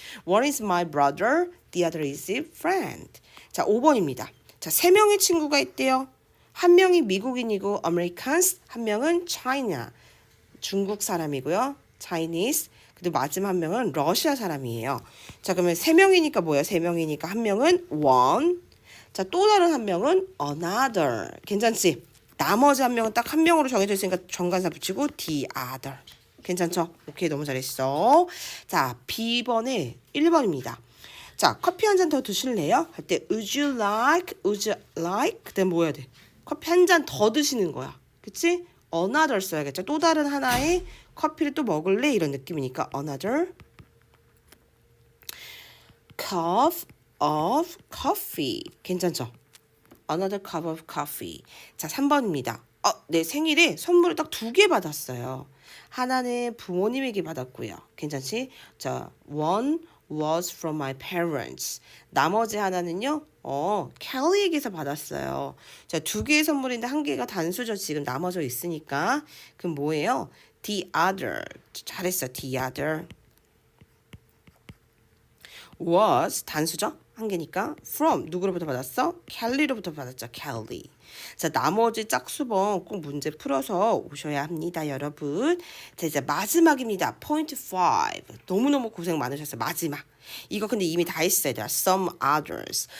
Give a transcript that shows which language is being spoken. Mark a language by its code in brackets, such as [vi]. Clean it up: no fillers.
[en] One is my brother, the other is a friend. [ko] 자, 5번입니다. 자, 세 명의 친구가 있대요. 한 명이 미국인이고 Americans, 한 명은 China, 중국 사람이고요. Chinese, 그리고 마지막 한 명은 러시아 사람이에요. 자, 그러면 세 명이니까 뭐예요? 세 명이니까 한 명은 one, 자, 또 다른 한 명은 another. 괜찮지? 나머지 한 명은 딱 한 명으로 정해져 있으니까 정관사 붙이고 the other. 괜찮죠? 오케이, 너무 잘했어. 자, B번에 1번입니다. 자, 커피 한 잔 더 드실래요? 할 때 [en] would you like, would you like? [ko] 그때 뭐 해야 돼? 커피 한 잔 더 드시는 거야. 그치? another 써야겠죠? 또 다른 하나의 커피를 또 먹을래? 이런 느낌이니까 [en] another cup of coffee. [ko] 괜찮죠? [en] Another cup of coffee. [ko] 자, 3번입니다. 내 생일에 선물을 딱 2개 받았어요. 하나는 부모님에게 받았고요. 괜찮지? [en] 자, one was from my parents. [ko] 나머지 하나는요, 켈리에게서 받았어요. 자, 2개의 선물인데 1개가 단수죠. 지금 나머져 있으니까. 그럼 뭐예요? The other. 잘했어. [en] The other was [ko] 단수죠? 한 개니까 from 누구로부터 받았어? 켈리로부터 받았죠. 켈리. 자, 나머지 짝수번 꼭 문제 풀어서 오셔야 합니다, 여러분. 자, 이제 마지막입니다. 포인트 5. 너무너무 고생 많으셨어요. 마지막. 이거 근데 이미 다 했어야 돼요. [en] Some others.